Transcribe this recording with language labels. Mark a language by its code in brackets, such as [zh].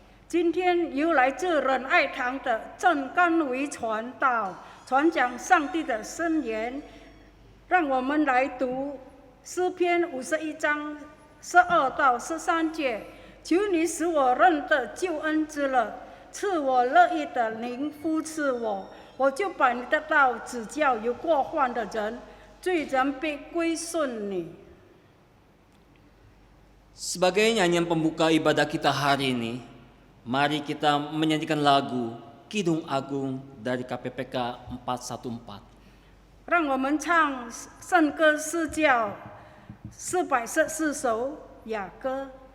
[zh] 今天由来自仁爱堂的郑甘维传道。传讲上帝的圣言，让我们来读诗篇51章12到13节。求你使我认得救恩之乐，赐我乐意的灵扶持我，我就把你的道指教有过犯的人，罪人必归顺你。 [id] Sebagai nyanyian pembuka ibadah kita hari ini, mari kita menyanyikan lagu Kidung Agung dari KPPK 414. [zh] 让我们唱圣歌诗教414首雅歌。